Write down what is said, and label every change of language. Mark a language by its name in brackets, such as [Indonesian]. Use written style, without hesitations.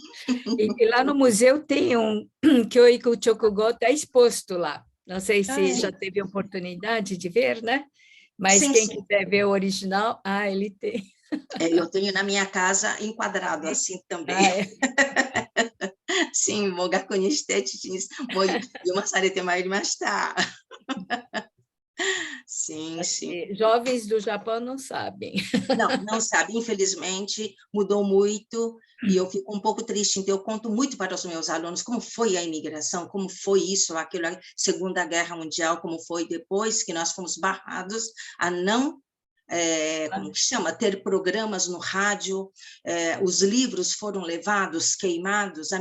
[Portuguese] E lá no museu tem Kyoiku Chokugo, está exposto lá. Não sei se já teve oportunidade de ver, né? Mas sim, quem sim. quiser ver o original, ele tem. Eu tenho na minha casa enquadrado assim também. [Japanese] Sim, もう学校にして父にもう読まされてまいりました。 [Portuguese] Sim, sim. Jovens do Japão não sabem. Não sabem, infelizmente, mudou muito e eu fico um pouco triste. Então, eu conto muito para os meus alunos como foi a imigração, como foi isso, aquilo, a Segunda Guerra Mundial, como foi depois que nós fomos barrados a não, como que chama, ter programas no rádio, os livros foram levados, queimados.